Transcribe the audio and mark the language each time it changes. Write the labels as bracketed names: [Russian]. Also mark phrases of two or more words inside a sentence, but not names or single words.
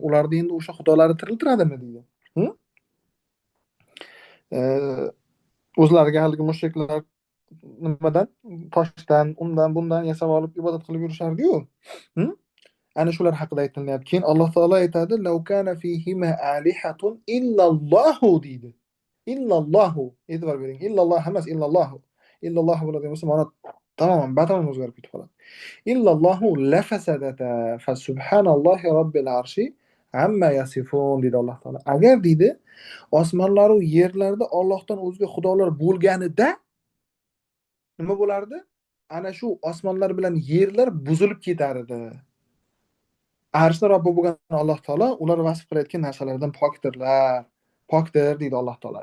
[Uzbek] Ularni endi o'sha xudolari tiriltiradimi deydi. O'zlariga haligi mushriklar nimadan, toshdan, undan bundan yasab olib ibodat qilib yurishardi-yu. Ana shular haqida aytilyapti. Keyin Alloh taolo aytadi, [Arabic] "لو كان فيهما آلهة إلا الله" [Uzbek] deydi. Illallohu. E'tibor bering. Illalloh emas, illallohu. Illallohu bo'ladigan bo'lsa, ma'no batamom o'zgarib ketib qoladi. [Arabic] إلا الله لفسدتا فسبحان الله رب العرش عما يصفون [Uzbek] deydi Alloh taolo. Agar deydi osmonlar va yerlarda Allohdan o'zga xudolar bo'lganida nima bo'lardi? Ana shu osmonlar bilan yerlar buzilib ketar edi. Arshda Robbi bo'lgan Alloh taolo ular vasf qilayotgan narsalardan pokdir deydi Alloh taolo.